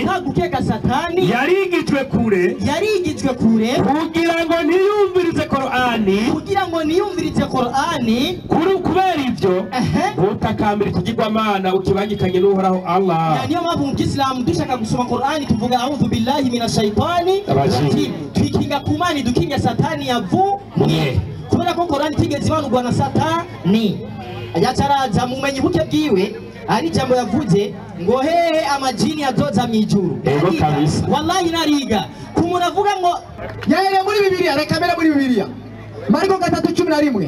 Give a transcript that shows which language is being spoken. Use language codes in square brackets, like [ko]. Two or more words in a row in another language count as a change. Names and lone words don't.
[rn] atagukeka Satani yarigijwe kure kugira ngo niyumvirize Qur'ani, kubera ivyo utakambira ikigirwamana ukibangikanye n'uhoraho Allah. Niyo mpamvu mu Islam dushaka gusoma Qur'ani tuvuga [ar] أعوذ بالله من الشيطان الرجيم, [rn] twikinga kumani dukinga Satani yavumye, kubera ko Qur'ani tigeze ibanurwa na Satani. Yataraza mumenyi buke bwiwe ari jambo yavuze ngo hehe amajini azoza mw'ijuru. Ego kabisa, wallahi nariga kumuntu avuga ngo yahere muri Bibiliya, reka mbere muri Bibiliya Mariko 3:11,